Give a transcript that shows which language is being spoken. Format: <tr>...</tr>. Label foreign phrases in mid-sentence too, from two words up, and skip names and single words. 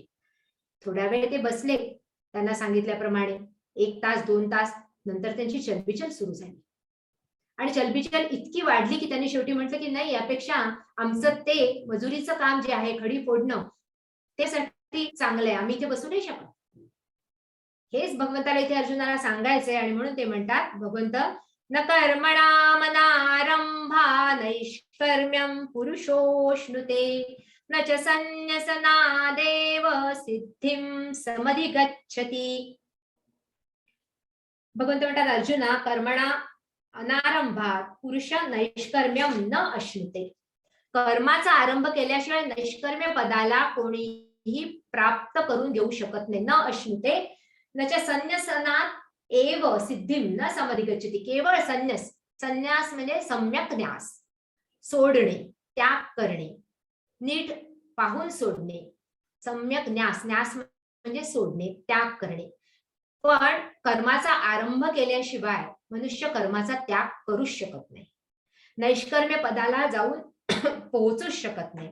<mr>थोड्या वेळ ते बसले त्यांना सांगितल्याप्रमाणे, 1 तास 2 तास नंतर त्यांची चलबिचल सुरू झाली आणि चलबिचल इतकी वाढली की त्यांनी शेवटी म्हटलं की नाही, यापेक्षा आमचं ते मजुरीचं काम जे आहे खडी फोडणं ते साठी चांगलं आहे, आम्ही इथे बसू नाही शकत. हेच भगवंताला इथे अर्जुनाला सांगायचंय आणि म्हणून ते म्हणतात भगवंत,</mr> <sa>न कर्मणा मनारंभा नैष्कर्म्यं पुरुषोश्नुते न च संन्यसनादेव सिद्धिं समधिगच्छति.</sa> <mr>भगवंत म्हणतात अर्जुना,</mr> <sa>कर्मणा अनारंभात पुरुष नैष्कर्म्यम न अश्नुते.</sa> <mr>कर्माचा आरंभ केल्याशिवाय नैष्कर्म्य पदाला कोणीही प्राप्त करून देऊ शकत नाही.</mr> <sa>न अश्नुते न च संन्यसनात एव सिद्धिम न समधिगच्छति.</sa> <mr>केवळ संन्यास, संन्यास म्हणजे सम्यक न्यास, सोडणे, त्याग करणे, नीट पाहून सोडणे. सम्यक न्यास, न्यास म्हणजे सोडणे, त्याग करणे. पण कर्माचा आरंभ केल्याशिवाय मनुष्य कर्माचा त्याग करूच शकत नाही, नैष्कर्म्य पदाला जाऊन पोहोचूच शकत नाही.</mr>